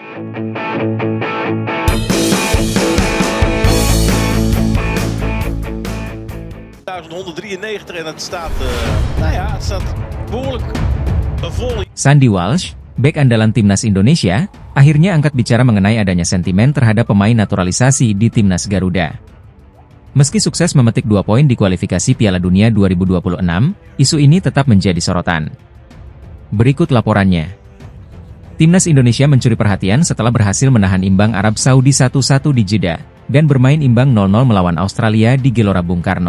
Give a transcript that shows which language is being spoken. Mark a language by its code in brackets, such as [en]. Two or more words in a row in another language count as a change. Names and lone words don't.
[nl] En het staat, het staat behoorlijk vol. [id] Sandy Walsh, bek andalan timnas Indonesia, akhirnya angkat bicara mengenai adanya sentimen terhadap pemain naturalisasi di timnas Garuda. Meski sukses memetik 2 poin di kualifikasi Piala Dunia 2026, isu ini tetap menjadi sorotan. Berikut laporannya. Timnas Indonesia mencuri perhatian setelah berhasil menahan imbang Arab Saudi 1-1 di Jeddah, dan bermain imbang 0-0 melawan Australia di Gelora Bung Karno.